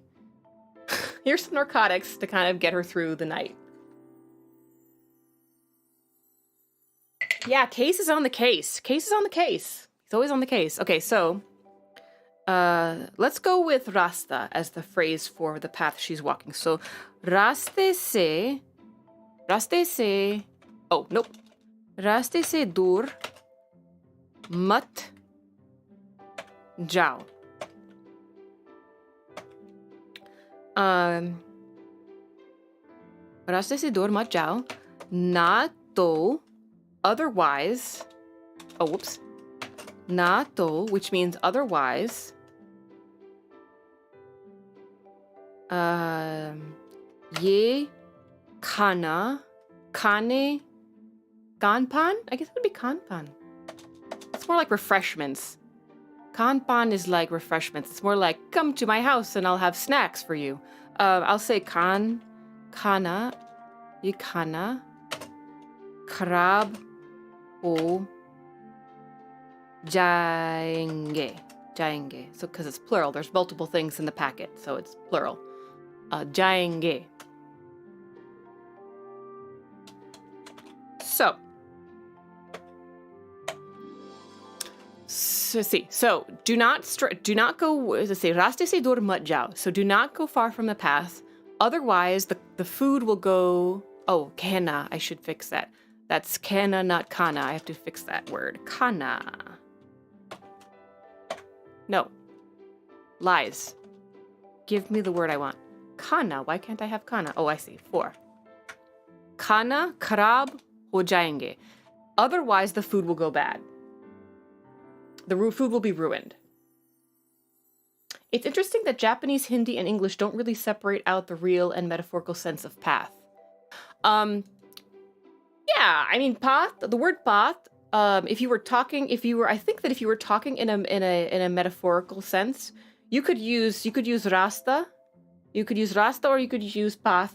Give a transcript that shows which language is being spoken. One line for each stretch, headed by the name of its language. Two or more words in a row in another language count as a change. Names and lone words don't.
English: Here's some narcotics to kind of get her through the night. Yeah, Case is on the case. Case is on the case. He's always on the case. Okay, so let's go with Rasta as the phrase for the path she's walking. So,
Hindi: रास्ते से, oh, nope. रास्ते से दूर मत जाओ. रास्ते से दूर मत जाओ. ना तो,
English: otherwise, oh, whoops.
Hindi: ना तो,
English: which means otherwise.
Hindi: Ye kana, kane, kanpan?
English: I guess it would be kanpan. It's more like refreshments. Kanpan is like refreshments. It's more like, come to my house and I'll have snacks for you. I'll say
Hindi: खाना, ये खाना, खराब, हो, जाएंगे.
English: So, because it's plural, there's multiple things in the packet, so it's plural. Jaenge. So, see. So, do not go. Let's say
Hindi: रास्ते से दूर मत जाओ.
English: So, do not go far from the path. Otherwise, the food will go. Oh, kana. I should fix that. That's kana, not kana. I have to fix that word. Kana. No. Lies. Give me the word I want. Kana. Why can't I have kana? Oh, I see. 4.
Hindi: खाना, खराब, हो जाएंगे.
English: Otherwise, the food will go bad. The food will be ruined. It's interesting that Japanese, Hindi, and English don't really separate out the real and metaphorical sense of path. Yeah, I mean, path, the word path, I think that if you were talking in a metaphorical sense, you could use rasta, or you could use path.